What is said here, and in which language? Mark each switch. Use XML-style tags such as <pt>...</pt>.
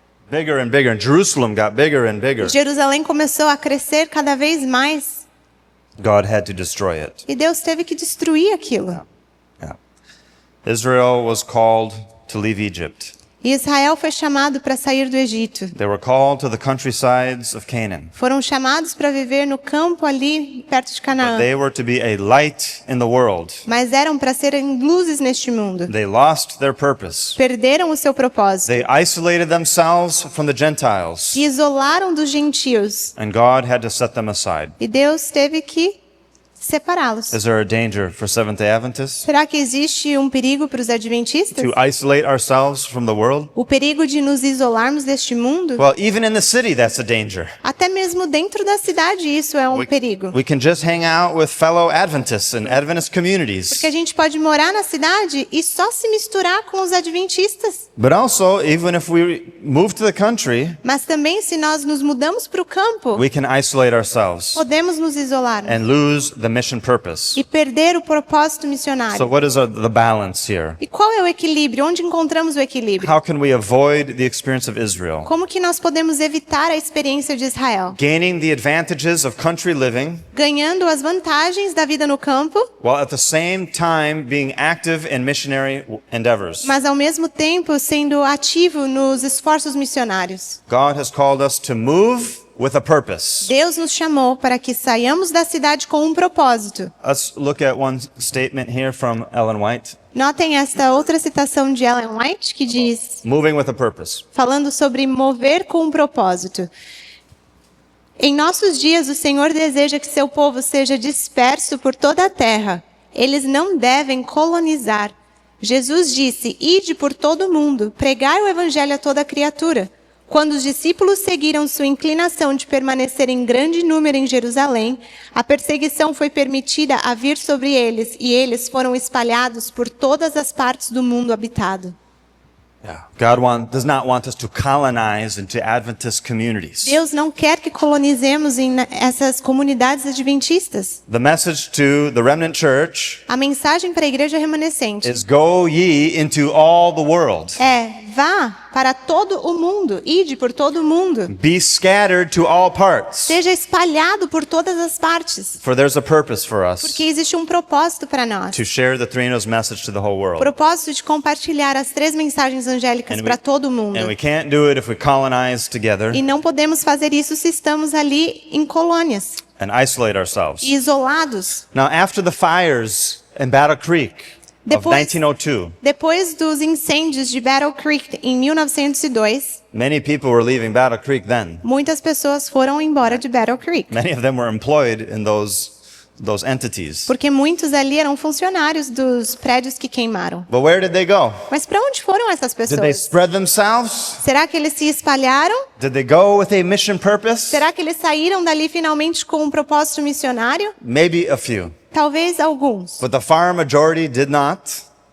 <en>Bigger and bigger. And Jerusalem got bigger and bigger.</en> <pt>Jerusalém começou a crescer cada vez mais.</pt> <en>God had to destroy it.</en> <pt>E Deus teve que destruir aquilo.</pt> <en>Yeah. Israel was called to leave Egypt.</en> <pt>E Israel foi chamado para sair do Egito.</pt> <en>They were called to the countrysides of Canaan.</en> <pt>Foram chamados para viver no campo ali perto de Canaã.</pt> <en>They were to be a light in the world.</en> <pt>Mas eram para serem luzes neste mundo.</pt> <en>They lost their purpose.</en> <pt>Perderam o seu propósito.</pt> <en>They isolated themselves from the Gentiles.</en> <pt>Se isolaram dos gentios.</pt> <en>And God had to set them aside.</en> <pt>E Deus teve que separá-los.</pt> <en>Is there a danger for Seventh-day Adventists</en> <pt>Será que existe um perigo para os adventistas?</pt> <en>to isolate ourselves from the world?</en> <pt>O perigo de nos isolarmos deste mundo?</pt> <en>Well, even in the city, that's a danger.</en> <pt>Até mesmo dentro da cidade isso é um perigo.</pt> <en>We can just hang out with fellow Adventists and Adventist communities.</en> <pt>Porque a gente pode morar na cidade e só se misturar com os adventistas.</pt> <en>But also, even if we move to the country,</en> <pt>Mas também se nós nos mudamos para o campo,</pt> <en>we can isolate ourselves</en> <pt>podemos nos isolar</pt> <en>and lose the mission purpose.</en> <pt>e perder o propósito</pt> <en>So</en> <pt>missionário.</pt> <en>what is the balance here?</en> <pt>E qual é o equilíbrio? Onde encontramos o equilíbrio?</pt> <en>How can we avoid the experience of Israel?</en> <pt>Como que nós podemos evitar a experiência de Israel?</pt> <en>Gaining the advantages of country living,</en> <pt>Ganhando as vantagens da vida no campo,</pt> <en>while at the same time being active in missionary endeavors.</en> <pt>mas ao mesmo tempo sendo ativo nos esforços missionários.</pt> <en>God has called us to move with a purpose.</en> <pt>Deus nos chamou para que saiamos da cidade com um propósito.</pt> <en>Let's look at one statement here from Ellen White.</en> <pt>Notem esta outra citação de Ellen White que diz,</pt> <en>Moving with a purpose.</en> <pt>falando sobre mover com um propósito. Em nossos dias, o Senhor deseja que seu povo seja disperso por toda a terra. Eles não devem colonizar. Jesus disse: ide por todo o mundo, pregai o evangelho a toda criatura. Quando os discípulos seguiram sua inclinação de permanecer em grande número em Jerusalém, a perseguição foi permitida a vir sobre eles e eles foram espalhados por todas as partes do mundo habitado.</pt> <en>Yeah. God does not want us to colonize into Adventist communities.</en> <pt>Deus não quer que colonizemos em essas comunidades adventistas.</pt> <en>The message to the remnant church</en> <pt>A mensagem para a igreja remanescente</pt> <en>is go ye into all the world.</en> <pt>é: vá para todo o mundo, ide por todo o mundo.</pt> <en>Be scattered to all parts.</en> <pt>Seja espalhado por todas as partes.</pt> <en>For there's a purpose for us</en> <pt>Porque existe um propósito para nós.</pt> <en>to share the three news message to the whole</en> <pt>O</pt> <en>world.</en> <pt>propósito de compartilhar as 3 mensagens angélicas para todo mundo.</pt> <en>And we can't do it if we colonize together</en> <pt>E não podemos fazer isso se estamos ali em colônias,</pt> <en>and isolate ourselves.</en> <pt>isolados.</pt> <en>Now, after the fires in Battle Creek of</en> <pt>Depois-</pt> <en>1902,</en> <pt>Depois dos incêndios de Battle Creek em 1902,</pt> <en>many people were leaving Battle Creek then.</en> <pt>muitas pessoas foram embora de Battle Creek.</pt> <en>Many of them were employed in those those entities.</en> <pt>Porque muitos ali eram funcionários dos prédios que queimaram.</pt> <en>But where did they go?</en> <pt>Mas para onde foram essas</pt> <en>Did they</en> <pt>pessoas?</pt> <en>spread themselves?</en> <pt>Será que eles se espalharam?</pt> <en>Did they go with a mission purpose?</en> <pt>Será que eles saíram dali finalmente com um propósito missionário?</pt> <en>Maybe a few.</en> <pt>Talvez alguns,</pt> <en>But the far majority did not.</en>